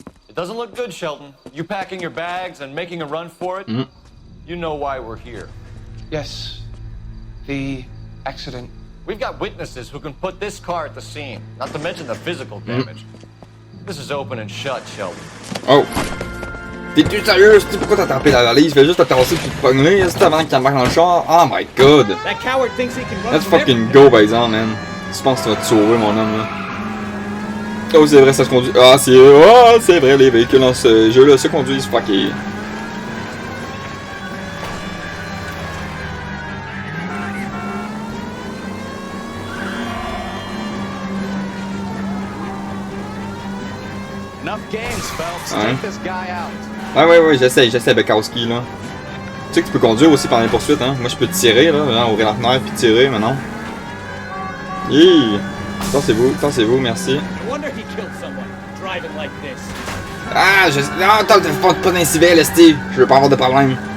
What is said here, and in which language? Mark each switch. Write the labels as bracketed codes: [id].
[en] It doesn't look good, Shelton. You packing your bags and making a run for it? You know why we're here. Yes. The accident. We've got witnesses who can put this car at the scene, not to mention the physical damage. This is open and shut, Shelton. [fr] Oh! T'es-tu sérieux? C'est pourquoi t'as tapé la valise? Fais juste te tasser pis te pogner, c'est avant qu'il embarque dans le char. [en] Oh my god! That coward thinks he can run Let's from fucking go, [fr] par exemple, man. Tu penses que tu vas te sauver, mon homme, là? Oh, c'est vrai, ça se conduit. Ah, c'est vrai, les véhicules dans ce jeu-là se conduisent fucké. [en] Enough games, Phelps. [fr] Ouais. [en] Take this guy out. [fr] Ouais, j'essaie Bekowski, là. Tu sais que tu peux conduire aussi pendant les poursuites, hein. Moi, je peux tirer, là, ouvrir la fenêtre puis tirer, mais non. Hi! Tassez-vous, merci. [en] No wonder he killed someone driving like this. [fr] Ah, non, t'as pas d'un civil, Steve. Je veux pas avoir de problème.